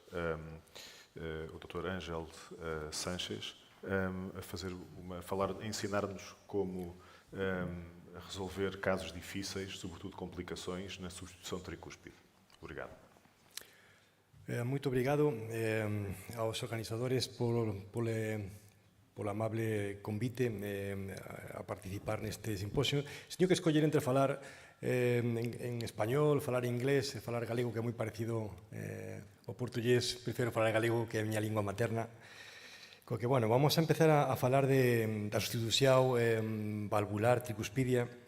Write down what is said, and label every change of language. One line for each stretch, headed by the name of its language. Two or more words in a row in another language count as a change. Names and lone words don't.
Portuguese: Ângelo Sanches a ensinar-nos como resolver casos difíceis, sobretudo complicações, na substituição tricúspide. Obrigado.
Galician: Muito obrigado aos organizadores polo amable convite a participar neste simposio. Teño que escoller entre falar en español, falar inglés e falar galego, que é moi parecido ao portugués. Prefiro falar galego, que é a miña lingua materna. Que, bueno, vamos a empezar a falar da sustitución valvular tricuspidia.